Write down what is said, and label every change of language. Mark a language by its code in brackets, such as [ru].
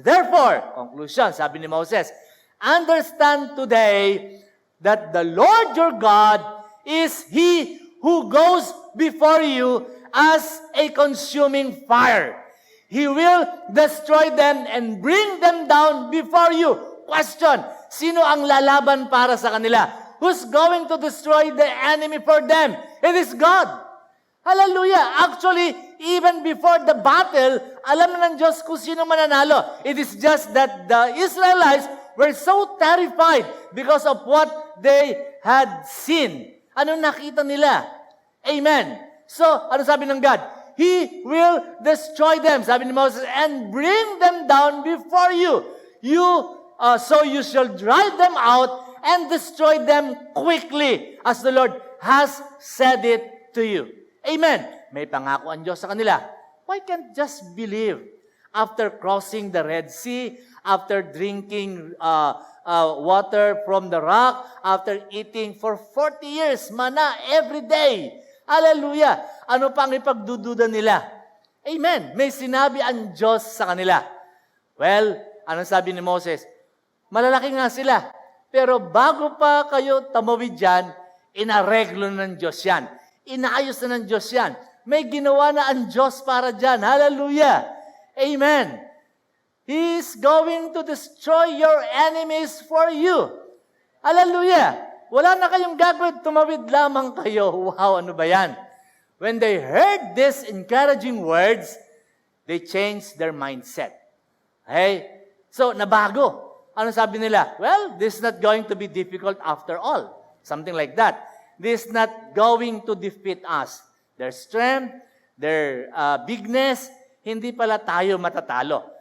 [en] Therefore, conclusion, [tl] sabi ni Moses, [en] understand today that the Lord your God is He who goes before you as a consuming fire. He will destroy them and bring them down before you. [tl] Question, sino ang lalaban para sa kanila? [en] Who's going to destroy the enemy for them? It is God. Hallelujah! Actually, even before the battle, [tl] alam na ng Diyos kung sino mananalo. [en] It is just that the Israelites were so terrified because of what they had seen. [tl] Ano nakita nila? Amen. So, ano sabi ng God? [en] He will destroy them, [tl] sabi ni Moses, [en] and bring them down before you. So you shall drive them out and destroy them quickly, as the Lord has said it to you. Amen. [tl] May pangako ang Diyos sa kanila. [en] Why can't just believe? After crossing the Red Sea, after drinking water from the rock, after eating for 40 years, manna every day. [tl] Hallelujah. Ano pang ipagdududa nila? Amen. May sinabi ang Diyos sa kanila. Well, anong sabi ni Moses? Malalaki nga sila. Pero bago pa kayo tamawid dyan, inareglo ng Diyos yan. Inaayos na ng Diyos yan. May ginawa na ang Diyos para dyan. Hallelujah! Amen! [en] He is going to destroy your enemies for you. Hallelujah! [tl] Wala na kayong gagawin, tumawid lamang kayo. Wow, ano ba yan? [en] When they heard these encouraging words, they changed their mindset. Okay? So, [tl] nabago. Ano sabi nila? [en] Well, this is not going to be difficult after all. Something like that. This is not going to defeat us. Their strength, their bigness, [tl] hindi pala tayo matatalo.